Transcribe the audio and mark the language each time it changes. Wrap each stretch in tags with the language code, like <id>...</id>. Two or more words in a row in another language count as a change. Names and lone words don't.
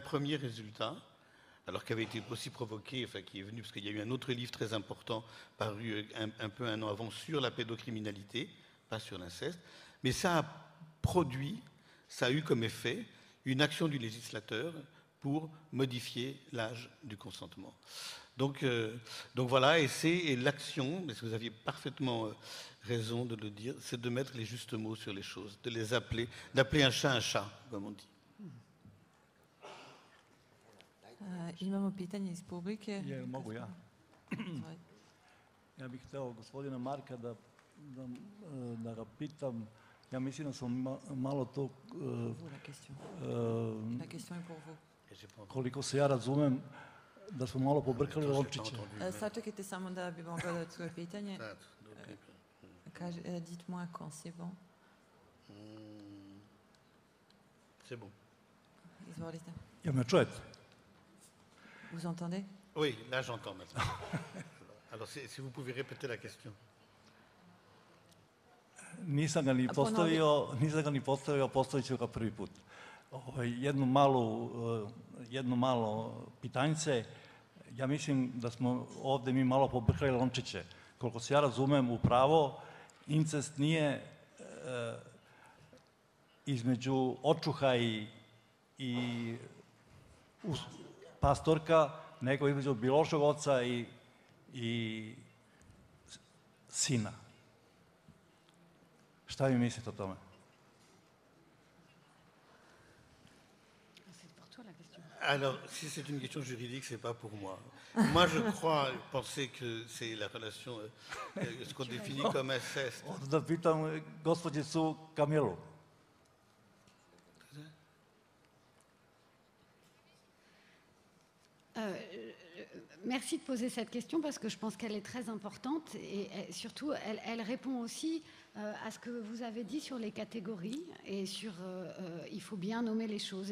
<fr>Et déjà, un premier résultat, alors qui avait été aussi provoqué, enfin qui est venu, parce qu'il y a eu un autre livre très important, paru un peu un an avant, sur la pédocriminalité, pas sur l'inceste, mais ça a produit, ça a eu comme effet une action du législateur pour modifier l'âge du consentement. Donc voilà, et l'action, parce que vous aviez parfaitement raison de le dire, c'est de mettre les justes mots sur les choses, de les appeler, d'appeler un chat, comme on dit.</fr> <sr>Imamo pitanje iz publike. Mogu ja? Ja bih hteo gospodina Marka da ga pitam. Ja mislim da smo malo to, koliko se ja razumem, da smo malo pobrkali lončiće. Sačekajte samo da bi mogla da svoje pitanje. Kaže,</sr> <fr>dites-moi quand c'est bon. C'est bon.</fr> <sr>Izvolite. Jel me čujete?</sr> <fr>Vous entendez? Oui, là j'entends maintenant. Alors si vous pouvez répéter la question.</fr> <sr>Nisam ga ni postavio, postavit ću ga prvi put. Jedno malo pitanjce. Ja mislim da smo ovde mi malo pobrkali lončiće. Koliko se ja razumem u pravo, incest nije između očuha i pastorka, nego između biološkog oca i sina. Šta vi mislite o tome?</sr> <fr>Alors, si c'est une question juridique, c'est pas pour moi. Moi, je crois penser que c'est la relation, ce qu'on définit comme inceste.</fr> <sr>Da pitam gospođicu Kamilu.</sr> <fr>Merci de poser cette question parce que je pense qu'elle est très importante et surtout elle répond aussi à ce que vous avez dit sur les catégories et sur il faut bien nommer les choses.</fr>